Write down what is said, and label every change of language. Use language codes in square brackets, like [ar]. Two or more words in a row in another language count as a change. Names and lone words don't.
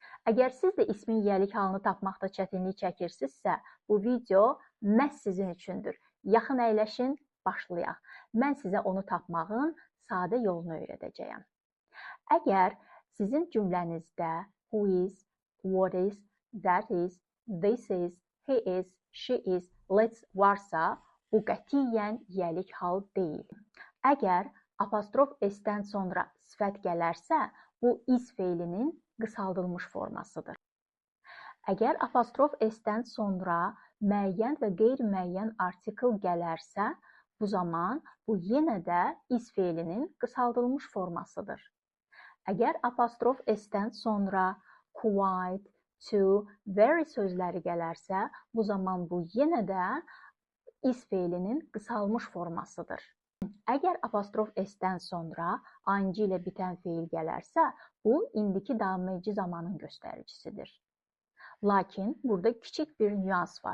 [az] Əgər siz də ismin yiyəlik halını tapmaqda çətinlik çəkirsinizsə, bu video məhz sizin üçündür. Yaxın əyləşin, başlayaq. Mən sizə onu tapmağın sadə yolunu öyrədəcəyəm. Əgər sizin cümlənizdə [en] who is, what is, that is, this is, he is, she is, let's [az] varsa, bu qətiyyən yiyəlik hal deyil. Əgər apostrof s-dən sonra sifət gələrsə, bu is feilinin qısaldılmış formasıdır. Əgər apostrof s-dən sonra müəyyən və qeyri-müəyyən artikl gələrsə, bu zaman bu yenə də is feilinin qısaldılmış formasıdır. Əgər apostrof s-dən sonra [en] quite, to, very [az] sözləri gələrsə, bu zaman bu yenə də is feilinin qısalmış formasıdır. Əgər apostrof s-dən sonra ing ilə bitən feil gələrsə, bu indiki davam edici zamanın göstəricisidir. Lakin burada kiçik bir nüans var.